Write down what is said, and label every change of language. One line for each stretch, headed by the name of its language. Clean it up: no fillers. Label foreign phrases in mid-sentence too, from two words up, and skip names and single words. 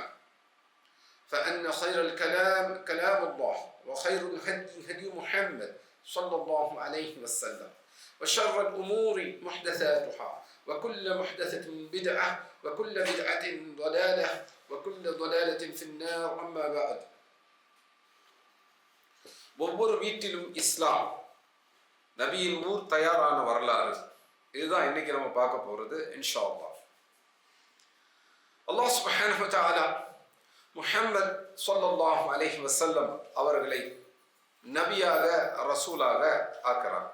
Arabic: فأن خير الكلام كلام الله وخير الهدي هدي محمد صلى الله عليه وسلم وشر الأمور محدثاتها وكل محدثة بدعة وكل بدعة ضلالة وكل ضلالة في النار. أما بعد.
Tamil: ஒவ்வொரு வீட்டிலும் இஸ்லாம், நபியின் ஊர் தயாரான வரலாறு, இதுதான் இன்னைக்கு நம்ம பார்க்க போறது
Arabic: إن شاء الله.
Tamil: அல்லாஹ்
Arabic: سبحانه وتعالى
Tamil: முஹம்மத்
Arabic: صلى الله عليه وسلم
Tamil: அவர்களை நபியாக ரசூலாக ஆக்குறார்.